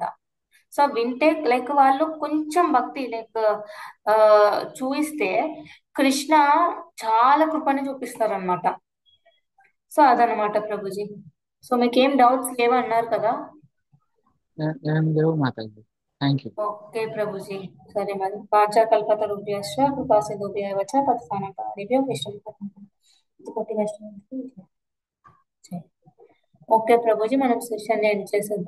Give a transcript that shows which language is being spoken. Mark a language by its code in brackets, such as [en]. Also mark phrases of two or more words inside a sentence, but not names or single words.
[te] సో వింటే లైక్ వాళ్ళు కొంచెం భక్తి లైక్ ఆ చూయిస్తే కృష్ణ చాలా కృపని చూపిస్తారు అనమాట. సో అదనమాట ప్రభుజీ. సో మీకేం డౌట్స్ లేవన్నారు కదా? ఏం లేవు మాతాజీ. [en] thank you. [te] ఓకే ప్రభుజీ. సరే మరి, [sa] వాచాకల్పతరుభ్యశ్చ కృపా సింధుభ్యః వచ పతితానాం పావనేభ్యో వైష్ణవేభ్యో. [te] ఓకే ప్రభుజీ, మనం [en] session end [te] చేసేద్దాం.